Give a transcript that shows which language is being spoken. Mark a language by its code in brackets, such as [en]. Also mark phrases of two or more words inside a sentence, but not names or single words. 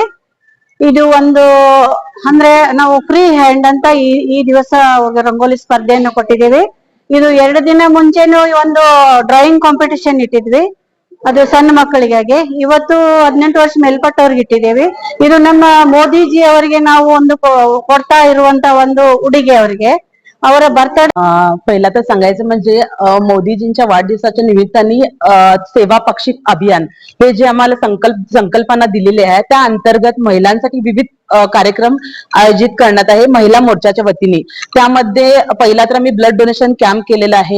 [kn] ಇದು ಒಂದು ಅಂದ್ರೆ ನಾವು [en] free hand [kn] ಅಂತ ಈ ದಿವಸ ರಂಗೋಲಿ ಸ್ಪರ್ಧೆಯನ್ನು ಕೊಟ್ಟಿದ್ದೇವೆ. ಇದು 2 ದಿನ ಮುಂಚೆನೂ ಒಂದು [en] drawing competition [kn] ಇಟ್ಟಿದ್ವಿ, ಅದು ಸಣ್ಣ ಮಕ್ಕಳಿಗಾಗಿ. ಇವತ್ತು 18 ವರ್ಷ ಮೇಲ್ಪಟ್ಟವ್ರಿಗೆ ಇಟ್ಟಿದ್ದೇವೆ. ಇದು ನಮ್ಮ ಮೋದಿಜಿ ಅವರಿಗೆ ನಾವು ಒಂದು ಕೊಡ್ತಾ ಇರುವಂತ ಒಂದು उडिगे ಅವರಿಗೆ ಅವರ बर्थडे. [mr] पहिला तर सांगायचं म्हणजे मोदीजींच्या वाढदिवसाच्या निमित्ताने सेवा पाक्षिक अभियान हे जे आम्हाला संकल्पना दिलेली आहे त्या अंतर्गत महिलांसाठी विविध कार्यक्रम आयोजित करण्यात आहे महिला मोर्चाच्या वतीने. त्यामध्ये पहिला तर आम्ही [en] blood donation camp [mr] केलेला आहे.